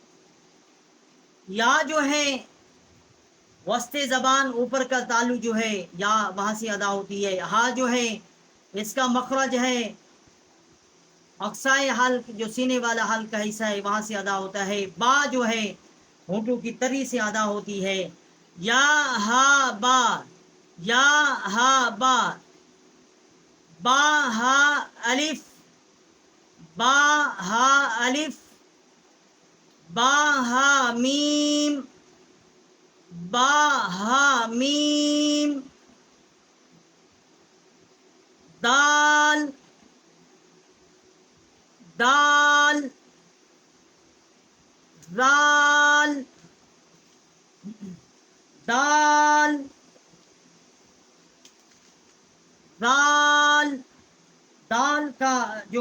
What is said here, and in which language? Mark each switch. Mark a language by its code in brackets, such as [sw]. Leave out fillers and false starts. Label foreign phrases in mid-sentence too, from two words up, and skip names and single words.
[ur] یا جو ہے وسط زبان اوپر کا تالو جو ہے یا وہاں سے ادا ہوتی ہے۔ ہا جو ہے اس کا مخرج ہے اقصائے حلق جو سینے والا حلق کا حصہ ہے وہاں سے ادا ہوتا ہے۔ با جو ہے ہونٹوں کی تری سے ادا ہوتی ہے۔ یا ہا با، یا ہا با، با ہا الف، با ہا الف، با ہا میم، با ہا میم، دال، دال، دال، دال، دال، دال کا جو